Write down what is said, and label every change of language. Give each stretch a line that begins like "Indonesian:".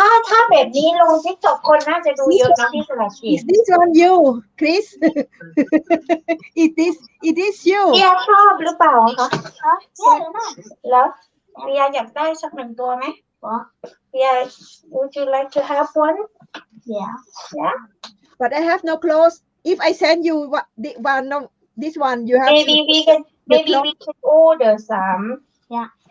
Thai: ถ้าแบบนี้ลง TikTok คนน่าจะดูเยอะนะพี่สลักจิต
English: Is this on you Chris It is you
Thai: เรียชอบหรือเปล่าคะแล้วเรียอยากได้สัก1ตัวไหมเรีย
English: Would you like to have one yeah but I have no clothes if I send you this one you have maybe we can order some yeah